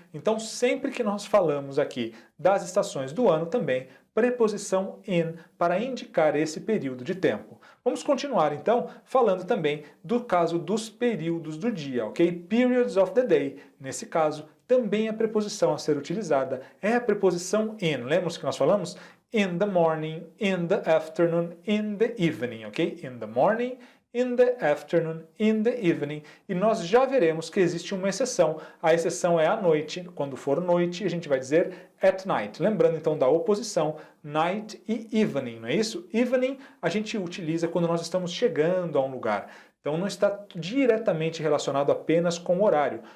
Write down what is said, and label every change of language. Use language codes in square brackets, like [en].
[pt] Então, sempre que nós falamos aqui das estações do ano também, preposição in para indicar esse período de tempo. Vamos continuar então falando também do caso dos períodos do dia, ok? [en] Periods of the day. [pt] Nesse caso, também a preposição a ser utilizada é a preposição in. Lembra que nós falamos? [en] In the morning, in the afternoon, in the evening, ok? In the morning, in the afternoon, in the evening. [pt] E nós já veremos que existe uma exceção. A exceção é à noite. Quando for noite, a gente vai dizer [en] at night. [pt] Lembrando então da oposição night e evening, não é isso? Evening a gente utiliza quando nós estamos chegando a um lugar. Então não está diretamente relacionado apenas com o horário.